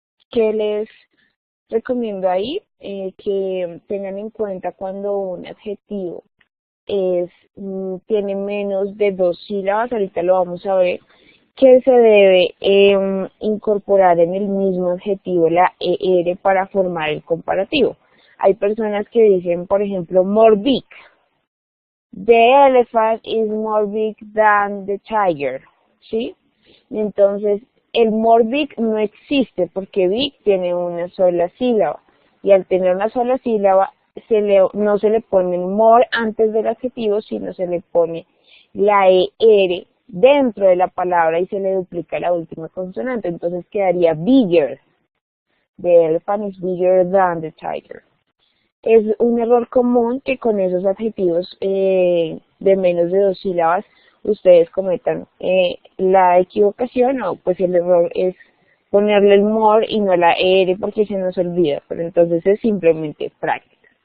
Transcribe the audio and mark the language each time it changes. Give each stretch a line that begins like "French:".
Spanish: ¿Qué les recomiendo ahí? Que tengan en cuenta cuando un adjetivo tiene menos de 2 sílabas, ahorita lo vamos a ver, que se debe incorporar en el mismo adjetivo la ER para formar el comparativo. Hay personas que dicen, por ejemplo, more big.
English: The elephant is more big than the tiger.
Spanish: ¿Sí? Entonces, el more big no existe porque big tiene una sola sílaba. Y al tener una sola sílaba, no se le pone more antes del adjetivo, sino se le pone la ER dentro de la palabra y se le duplica la última consonante. Entonces quedaría bigger.
English: The elephant is bigger than the tiger.
Spanish: Es un error común que con esos adjetivos de menos de 2 sílabas ustedes cometan la equivocación, o pues el error es ponerle el more y no la ER porque se nos olvida, pero entonces es simplemente práctica.